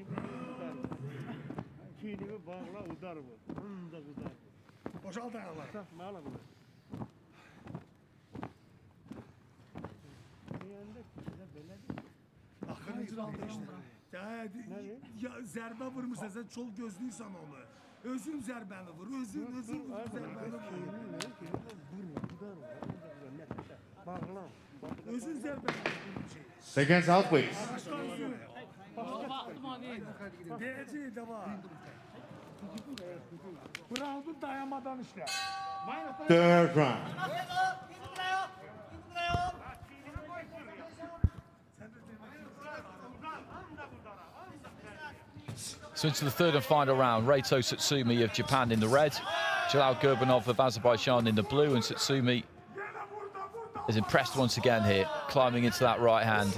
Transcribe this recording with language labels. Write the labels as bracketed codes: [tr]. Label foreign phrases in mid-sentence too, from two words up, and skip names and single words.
[az] Ya zərbə vurmuşsan, sən çol gözlüysən onu. Özün zərbəni vur, özün zərbəni vur. Özün zərbəni vur. [en] Seconds out, please. [az] Deyəcək də var. Bu roundu dayanmadan işlə. [en] Third round. So into the third and final round, Reito TSUTSUMI of Japan in the red, Jalal Gurbanov of Azerbaijan in the blue, and TSUTSUMI is impressed once again here, climbing into that right hand.